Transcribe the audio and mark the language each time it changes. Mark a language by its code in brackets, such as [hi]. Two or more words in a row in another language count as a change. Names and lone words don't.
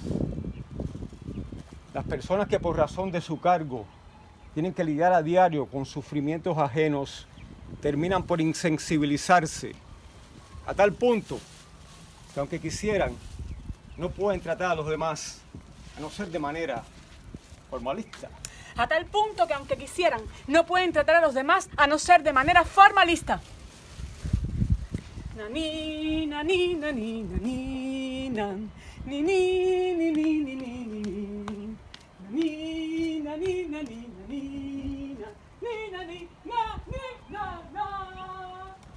[es] Las personas que por razón de su cargo tienen que lidiar a diario con sufrimientos ajenos terminan por insensibilizarse a tal punto que aunque quisieran no pueden tratar a los demás a no ser de manera formalista. A tal punto que aunque quisieran no pueden tratar a los demás a no ser de manera formalista. Nani, nani, nani, nani, nan, ni, ni, ni, ni, ni, ni, ni, ni, nani, nani, nani, nani, na, ni, nani, na, ni, na, na.